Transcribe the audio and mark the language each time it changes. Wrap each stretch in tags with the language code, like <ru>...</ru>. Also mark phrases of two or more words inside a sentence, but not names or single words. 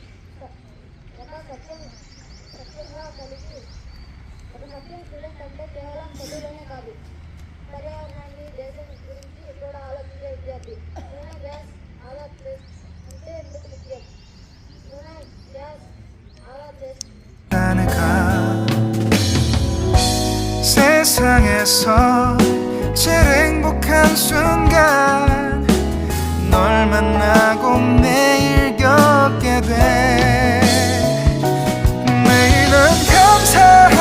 <te>ఒక సత్యం స్టూడెంట్ అంటే కేవలం చదువులోనే కాదు, పర్యావరణాన్ని, దేశం గురించి కూడా ఆలోచించే విద్యార్థి. నూనె గ్యాస్ ఆదా అంటే ఎందుకు ముఖ్యం? నూనె గ్యాస్ ఆదా</te> <ko>세상에서 제일 행복한 순간 널 만나고 매일 겪게 돼. 매일은 감사</ko>